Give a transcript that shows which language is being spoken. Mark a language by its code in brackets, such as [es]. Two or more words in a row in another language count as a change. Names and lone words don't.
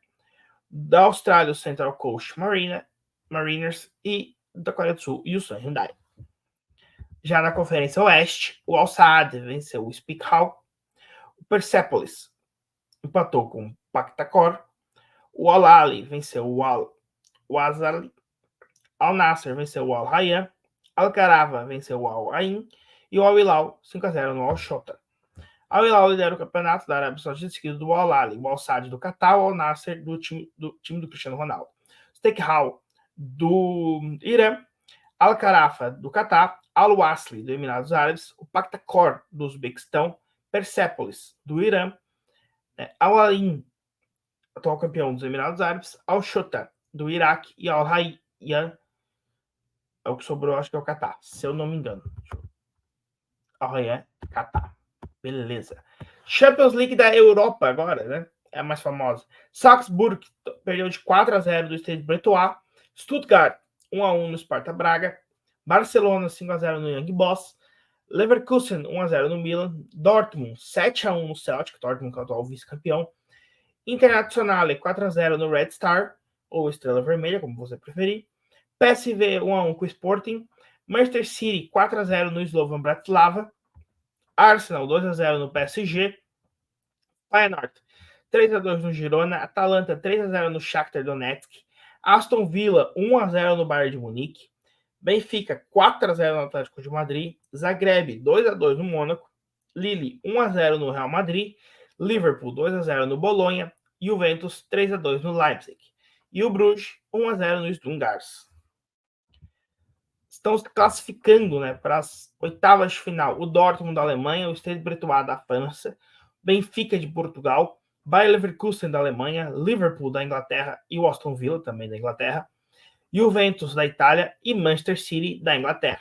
[pt] Da Austrália, o Central Coast Mariners e da Coreia do Sul, e o Ulsan Hyundai. Já na Conferência Oeste, o Al Saad venceu o Istiklal, o Persepolis empatou com o Pakhtakor, o Al Ali venceu o Al Azali, Al Nasser venceu o Al Rayyan, Al Kharafa venceu o Al Ain e o Al Hilal 5-0 no Al Shota. Al Hilal lidera o campeonato da Arábia Saudita, seguido do Al Ali, o Al Saad do Catar, o Al Nasser do time do Cristiano Ronaldo. Istiklal do Irã, Al Kharafa do Catar, Al Wasli do Emirados Árabes, o Pakhtakor do Uzbequistão, Persepolis do Irã, Al Ain, atual campeão dos Emirados Árabes, Al Shota do Iraque e Al Rayyan É o que sobrou, acho que é o Catar, se eu não me engano. Catar. Beleza. Champions League da Europa agora, né? É a mais famosa. Salzburg perdeu de 4-0 do Stade Bretois. Stuttgart 1-1 no Sparta Braga. Barcelona 5-0 no Young Boys. Leverkusen 1-0 no Milan. Dortmund 7-1 no Celtic. Dortmund que é o atual vice-campeão. Internazionale 4-0 no Red Star, ou Estrela Vermelha, como você preferir. PSV 1-1 com o Sporting. Manchester City 4-0 no Slovan Bratislava. Arsenal 2-0 no PSG. Feyenoord 3-2 no Girona. Atalanta 3-0 no Shakhtar Donetsk. Aston Villa 1-0 no Bayern de Munique. Benfica 4-0 no Atlético de Madrid. Zagreb 2-2 no Mônaco. Lille 1-0 no Real Madrid. Liverpool 2-0 no Bolonha. Juventus 3-2 no Leipzig. E o Bruges 1-0 no Stungars. Estão se classificando, né, para as oitavas de final. O Dortmund da Alemanha, o Stade Bretois da França, Benfica de Portugal, Bayer Leverkusen da Alemanha, Liverpool da Inglaterra e o Aston Villa também da Inglaterra, Juventus da Itália e Manchester City da Inglaterra.